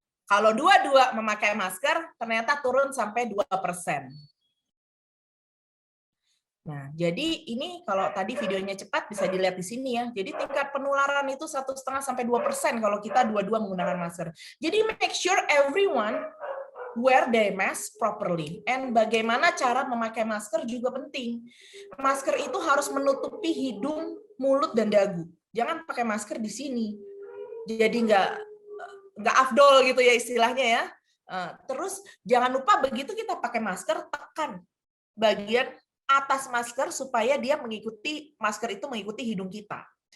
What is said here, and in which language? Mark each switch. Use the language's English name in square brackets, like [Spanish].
[Indonesian] Kalau dua-dua memakai masker, ternyata turun sampai 2%. Nah, jadi ini kalau tadi videonya cepat bisa dilihat di sini ya. Jadi tingkat penularan itu 1,5 sampai 2% kalau kita dua-dua menggunakan masker. Jadi [English] make sure everyone wear their mask properly. And [Indonesian] bagaimana cara memakai masker juga penting. Masker itu harus menutupi hidung, mulut, dan dagu. Jangan pakai masker di sini. Jadi nggak afdol gitu ya istilahnya ya. Terus jangan lupa begitu kita pakai masker, tekan bagian atas masker supaya masker itu mengikuti hidung kita.